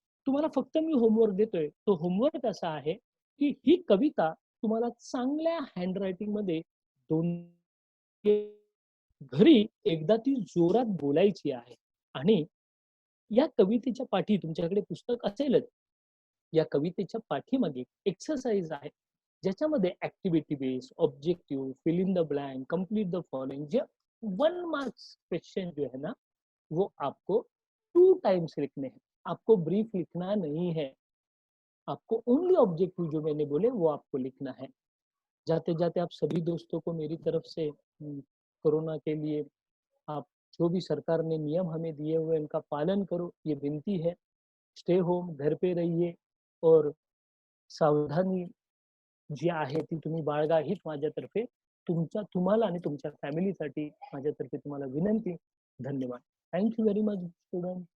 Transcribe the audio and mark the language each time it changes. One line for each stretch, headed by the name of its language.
Marathi: तुम्हाला फक्त मी होमवर्क देतोय. तो होमवर्क असा आहे, की ही कविता तुम्हाला चांगल्या हँडरायटिंग मध्ये 2 घरी एकदा ती जोरात बोलायची आहे आणि या कवितेच्या पाठी तुमच्याकडे पुस्तक असेलच. या कवितेच्या पाठीमागे एक्सरसाइज आहे, ज्याच्यामध्ये
Hindi: activity base, objective, fill in the blank, complete the following, J 1 marks question जो है ना, वो आपको 2 टाइम्स लिखने हैं. आपको ब्रीफ लिखना नहीं है. आपको ओनली ऑब्जेक्टिव जो मैंने बोले वो आपको लिखना है. जाते जाते आप सभी दोस्तों को मेरी तरफ से कोरोना के लिए आप जो भी सरकार ने नियम हमें दिए हुए उनका पालन करो, ये विनती है.
Marathi: स्टे होम,
Hindi: घर पे रहिए
Marathi: और सावधानी जी आहे ती तुम्ही बाळगा, हीच माझ्यातर्फे तुम्हाला आणि तुमच्या फॅमिलीसाठी माझ्यातर्फे तुम्हाला विनंती. धन्यवाद.
English: Thank you very much student.